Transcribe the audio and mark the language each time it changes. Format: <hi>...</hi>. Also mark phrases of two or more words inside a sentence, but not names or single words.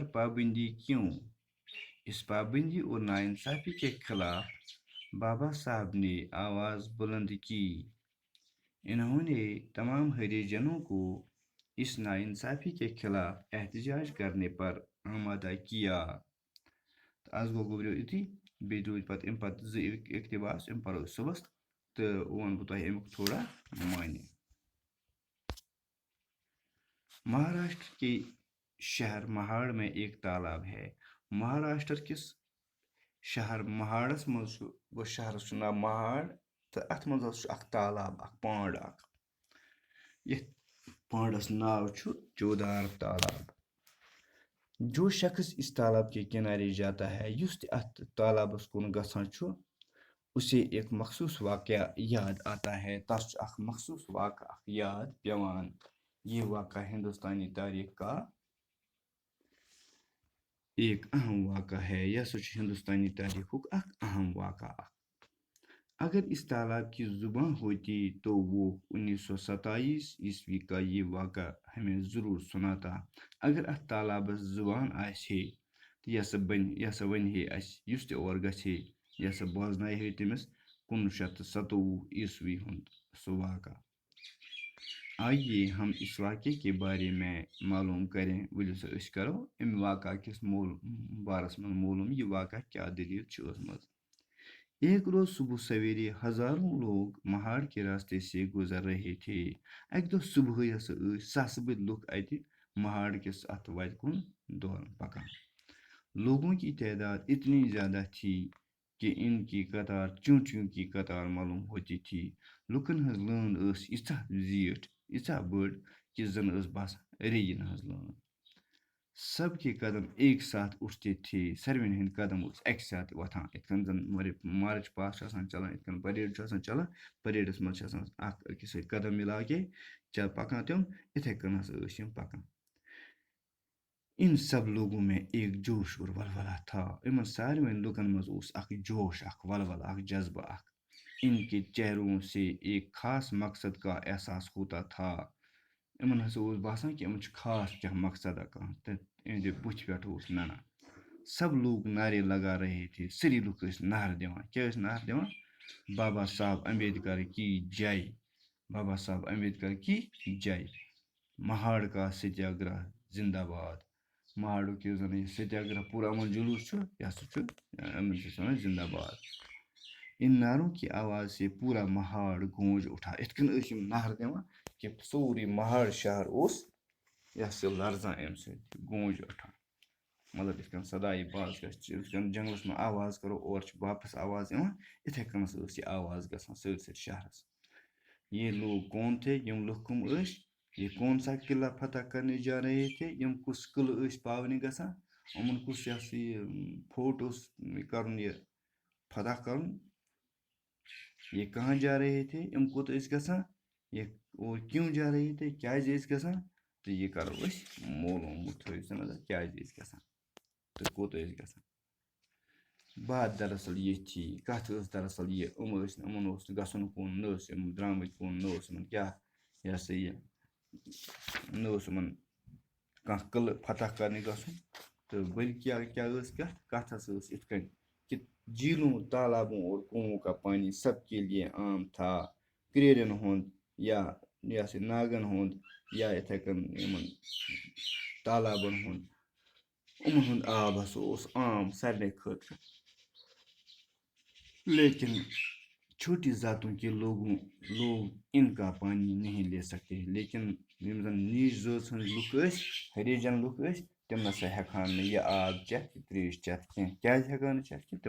<ur>پابندی کیوں اس پابندی اور ناانصافی کے خلاف بابا صاحب نے آواز بلند کی انہوں نے تمام ہریجنوں کو اس ناانصافی کے خلاف احتجاج کرنے پر آمادہ کیا</ur> <ks>تہٕ آز گوٚبریو یُتُے بیٚیہِ روٗدۍ پَتہٕ اَمہِ پَتہٕ 2 اقتباس یِم پَرو أسۍ صُبحس تہٕ وَنہٕ بہٕ تۄہہِ اَمیُک تھوڑا معنی</ks> <ur>مہاراشٹر کے شہر مہاڑ میں ایک تالاب ہے</ur> <ks>مہاراشٹر کِس شہر مہاڑس منٛز چھُ گوٚو شہرس چھُ ناو مہاڑ تہٕ اَتھ منٛز حظ چھُ اکھ تالاب اکھ پانٛڈ اکھ یتھ پانٛڈس ناو چھُ چودار تالاب</ks> <ur>جو شخص اس تالاب کے کنارے جاتا ہے یُس تہِ اتھ تالابس کُن گژھان چھُ اسے ایک مخصوص واقعہ یاد آتا ہے</ur> <ks>تس چھُ اکھ مخصوص واقعہ اکھ یاد پیوان</ks> <ur>یہ واقعہ ہندوستانی تاریخ کا ایک اہم واقعہ ہے</ur> <ks>یہ ہسا چھُ ہندوستانی تاریخُک اکھ اہم واقعہ</ks> <ur>اگر اس تالاب کی زبان ہوتی تو وہ 1927 عیسوی کا یہ واقعہ ہمیں ضرور سناتا</ur> <ks>اگر اتھ تالابس زبان آسہِ ہے تہٕ یہِ ہسا ونہِ ہے اسہِ یُس تہِ اور گژھِ ہے یہِ ہسا بوزنایہِ ہے تٔمِس 1927 عیسوی ہُنٛد سُہ واقعہ</ks> <ur>آئیے ہم اس واقعے کے بارے میں معلوم کریں</ur> <ks>ؤلِو سا أسۍ کرو اَمہِ واقعہ کِس بارس منٛز معلوم یہِ واقعہ کیٛاہ دٔلیٖل چھِ ٲسمٕژ</ks> <ur>ایک روز صبح سویرے ہزاروں لوگ مہاڑ کے راستے سے گزر رہے تھے.</ur> <ks>اکہ دۄہ صبحٲے ہسا ٲسۍ ساسہٕ بٔدۍ لُکھ اَتہِ مہاڑ کِس اَتھ وتہِ کُن پکان.</ks> <ur>لوگوں کی تعداد اتنی زیادہ تھی کہ ان کی قطار چونٹیوں کی قطار معلوم ہوتی تھی.</ur> <ks>لُکن ہٕنٛز لٲن ٲس ییٖژاہ زیٖٹھ ییٖژاہ بٔڑ کہ زن ٲس باسان ریگن ہٕنٛز لٲن.</ks> <ur>سب کے قدم ایک ساتھ اٹھتے تھے.</ur> <ks>ساروِین ہٕنٛدۍ قدم ٲسۍ اکہِ ساتہٕ وۄتھان. یِتھ کٔنۍ زن مارٕچ پاسٹ چھُ آسان چلان، یِتھ کٔنۍ پریڈ چھُ آسان چلان، پریڈس منٛز چھِ آسان اکھ أکِس سۭتۍ</ks> <ur>قدم مِلا کے</ur> <ks>پکان تِم یِتھے کٔنۍ ہسا ٲسۍ یِم پکان.</ks> <ur>ان سب لوگوں میں ایک جوش اور ولولہ تھا.</ur> <ks>یِمن ساروین لُکن منٛز اوس اکھ جوش، اکھ ولولہ، اکھ جذبہ اکھ.</ks> <ur>ان کے چہروں سے ایک خاص مقصد کا احساس ہوتا تھا.</ur> <ks>یِمن ہسا اوس باسان کہ یِمن چھُ خاص کینٛہہ مقصدہ کانٛہہ تہٕ یِہنٛدِ بُتھِ پٮ۪ٹھ اوس ننان.</ks> <ur>سب لوگ نعرے لگا رہے تھے.</ur> <ks>سٲری لُکھ ٲسۍ نعرٕ دِوان. کیٛاہ ٲسۍ نعرٕ دِوان؟</ks> <ur>بابا صاحب امبیدکر کی جے، بابا صاحب امبیدکر کی جے، مہاڑ کا ستیہ گرہ زندہ باد.</ur> <ks>مہاڑُک یُس زن یہِ ستیہ گرہ پوٗرٕ امن جلوٗس چھُ یہِ ہسا چھُ یِمن چھِ أسۍ وَنان زندہ باد.</ks> <ur>ان نعروں کی آواز سے پورا مہاڑ گونج اٹھا.</ur> <ks>یِتھ کٔنۍ ٲسۍ یِم نعرٕ دِوان کہ سورُے مہاڑ شہر اوس یہِ ہسا لرزان اَمہِ سۭتۍ، گونج اٹھان. مطلب یِتھ کٔنۍ صداے باز گژھِ، یِتھ کٔنۍ جنگلس منٛز آواز کرو اورٕ چھِ واپس آواز یِوان، یِتھے کٔنۍ ٲس یہِ آواز گژھان سٲرسٕے شہرس.</ks> <ur>یہ لوگ کون تھے؟</ur> <ks>یِم لُکھ کٕم ٲسۍ؟</ks> <ur>یہ کون سا قلعہ فتح کرنے جا رہے تھے؟</ur> <ks>یِم کُس قلعہٕ ٲسۍ پاونہِ گژھان؟ یِمن کُس یہِ ہسا یہِ فوٹ اوس کرُن، یہِ فتح کرُن؟</ks> <ur>یہ کہاں جا رہے تھے؟</ur> <ks>یِم کوٚت ٲسۍ گژھان؟</ks> <ur>یہ اور کیوں جا رہے تھے؟</ur> <ks>کیازِ ٲسۍ گژھان؟ تہٕ یہِ کرو أسۍ معلوٗم تھٲیِو سا نظر کیازِ ٲسۍ گژھان تہٕ کوٚت ٲسۍ گژھان.</ks> <ur>بات دراصل یہ تھی،</ur> <ks>کتھ ٲس دراصل یہِ، یِمن اوس نہٕ گژھُن کُن، نہ ٲسۍ یِم درٛامٕتۍ کُن، نہ اوس یِمن کیٛاہ یہِ ہسا یہِ نہ اوس یِمن کانٛہہ قلعہٕ فتح کرنہِ گژھُن تہٕ بلکہِ کیٛاہ ٲس کتھ ہسا ٲس یِتھ کٔنۍ کہ</ks> <ur>جھیلوں، تالابوں اور کنووں کا پانی سب کے لیے عام تھا.</ur> <ks>کریرن ہُنٛد یا یہِ ہسا ناگن ہُنٛد یا یِتھے کٔنۍ یِمن تالابن ہُنٛد، یِمن ہُنٛد آب ہسا اوس عام سارنٕے خٲطرٕ.</ks> <ur>لیکن چھوٹی ذاتوں کے لوگ ان کا پانی نہیں لے سکتے.</ur> <ks>لیکن یِم زن نیچ ذٲژ ہٕنٛدۍ لُکھ ٲسۍ، ہریجن لُکھ ٲسۍ، تِم نسا ہٮ۪کہٕ نہٕ یہِ آب چٮ۪تھ، یہِ تریش چٮ۪تھ کینٛہہ. کیٛازِ ہٮ۪کہٕ نہٕ چٮ۪تھ کینٛہہ؟</ks>